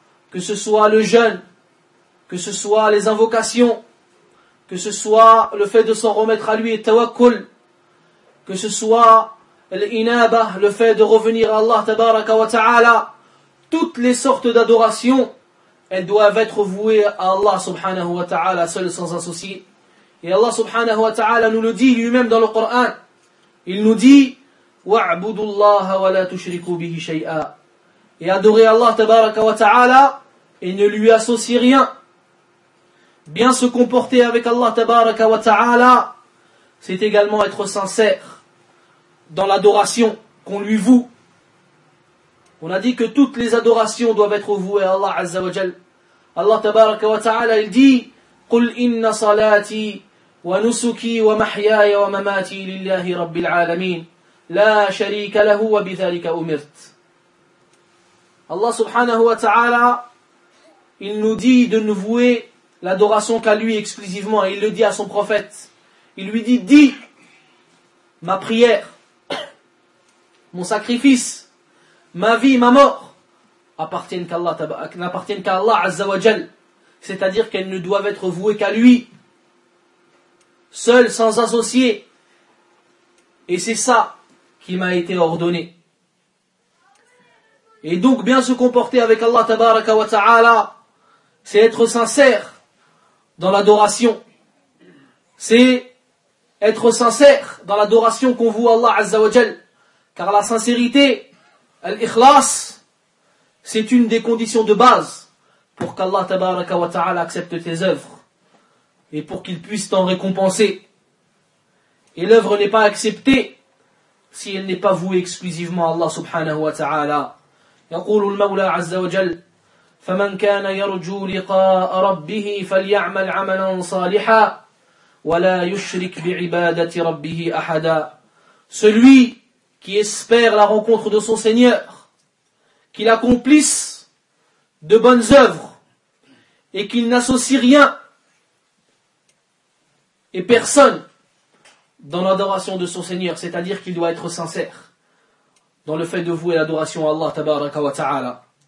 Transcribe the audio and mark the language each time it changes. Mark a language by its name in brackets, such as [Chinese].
[French] que ce soit le jeûne, que ce soit les invocations, que ce soit le fait de s'en remettre à lui et tawakkul, que ce soit l'inaba, le fait de revenir à Allah tabaraka wa ta'ala, toutes les sortes d'adorations, elles doivent être vouées à Allah subhanahu wa ta'ala seul sans associer. Et Allah subhanahu wa ta'ala nous le dit lui-même dans le Coran. Il nous dit [Arabic] وَعْبُدُ اللَّهَ وَلَا تُشْرِكُوا بِهِ شَيْئًا. [French] Et adorez Allah tabaraka wa ta'ala et ne lui associez rien. Bien se comporter avec Allah tabaraka wa ta'ala, c'est également être sincère dans l'adoration qu'on lui voue. On a dit que toutes les adorations doivent être vouées à Allah azza wa jal. Allah tabaraka wa ta'ala, il dit [Arabic] قُلْ إِنَّ صَلَاتِي وَنُسُكِي وَمَحْيَايَ وَمَمَاتِي لِلَّهِ رَبِّ الْعَالَمِينَ لَا شَرِيكَ لَهُ وَبِذَلِكَ أُمِرْتَ. [French] Allah subhanahu wa ta'ala, il nous dit de ne vouer l'adoration qu'à lui exclusivement. Il le dit à son prophète. Il lui dit, dis, ma prière, mon sacrifice, ma vie, ma mort, n'appartiennent qu'à Allah azza wa jal. C'est-à-dire qu'elles ne doivent être vouées qu'à lui, seul, sans associé. Et c'est ça qui m'a été ordonné. Et donc, bien se comporter avec Allah tabaraka wa ta'ala, c'est être sincère dans l'adoration. C'est être sincère dans l'adoration qu'on voue à Allah azza wa jal. Car la sincérité, l'ikhlas, c'est une des conditions de base pour qu'Allah tabaraka wa ta'ala accepte tes œuvres et pour qu'il puisse t'en récompenser. Et l'œuvre n'est pas acceptée si elle n'est pas vouée exclusivement à Allah subhanahu wa ta'ala. [Arabic] يقول المولى عز وجل فمن كان يرجو لقاء ربه فليعمل عملا صالحا ولا يشرك بعبادة ربه احدا. [French] Celui qui espère la rencontre de son Seigneur, qu'il accomplisse de bonnes œuvres et qu'il n'associe rien et personne dans l'adoration de son Seigneur, c'est-à-dire qu'il doit être sincère dans le fait de vouer l'adoration à Allah tabaraka wa ta'ala.